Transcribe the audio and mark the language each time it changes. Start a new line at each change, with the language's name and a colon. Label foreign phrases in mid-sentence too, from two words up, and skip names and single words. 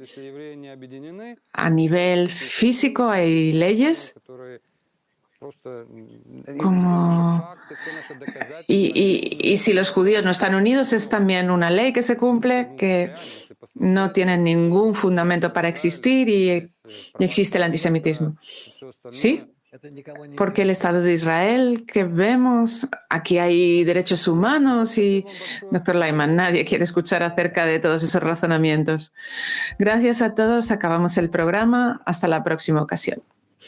Spanish: A nivel físico hay leyes como... Y si los judíos no están unidos, es también una ley que se cumple, que no tienen ningún fundamento para existir y y existe el antisemitismo. Sí,
Russian: Это никого не
Spanish: porque el Estado de Israel que vemos, aquí hay derechos humanos y, doctor Lyman, nadie quiere escuchar acerca de todos esos razonamientos. Gracias a todos, acabamos el programa. Hasta la próxima ocasión.